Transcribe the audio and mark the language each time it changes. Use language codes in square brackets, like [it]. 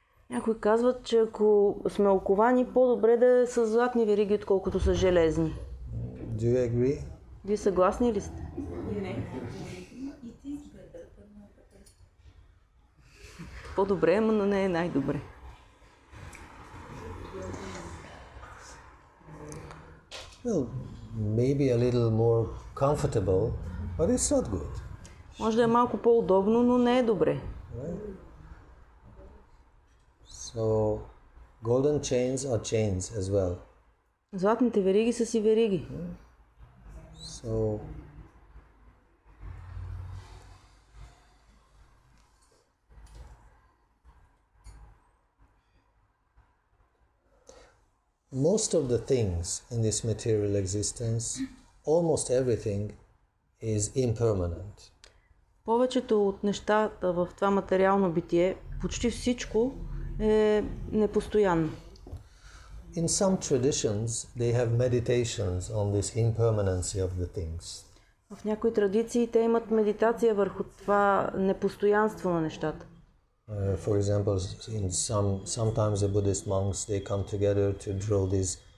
[bg] Някои казват, че ако сме оковани, по-добре да е с златни вериги, отколкото с железни. [en] Do you agree? [bg] Вие съгласни ли сте? По-добре, но не е най-добре. [en] Well, maybe a little more comfortable, but it's not good. [bg] Може да е малко по-удобно, но не е добре. [en] Right? So, golden chains are chains as well. [bg] Златните вериги са си вериги. [en] So, most of the things in this material existence, almost everything, is impermanent. [bg] Повечето от нещата в това материално битие, почти всичко е непостоянно. [en] In some traditions, they have meditations on this impermanency of the things. [bg] В някои традиции те имат медитация върху това непостоянство на нещата. [en] For example, in sometimes the Buddhist monks, they come together to draw these